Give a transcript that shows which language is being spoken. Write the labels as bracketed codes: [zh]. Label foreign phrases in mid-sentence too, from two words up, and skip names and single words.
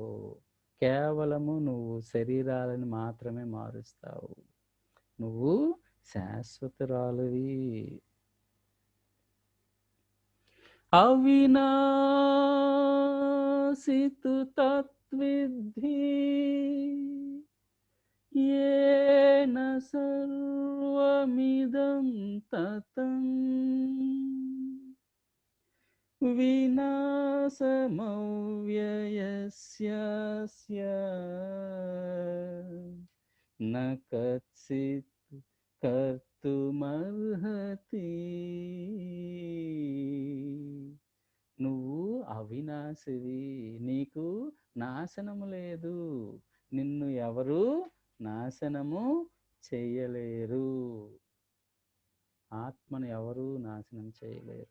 [te] కేవలము నువ్వు శరీరాలను మాత్రమే మారుస్తావు. నువ్వు శాశ్వతురాలువి. [sa] अविनाशितु तत्विद्धि येन सर्वमिदं ततं विनाशमव्ययस्यस्य न कच्चित् कर्तुमर्हति. [te] నువ్వు అవినాశివి. నీకు నాశనము లేదు. నిన్ను ఎవరు నాశనము చేయలేరు. ఆత్మను ఎవరు నాశనం చేయలేరు.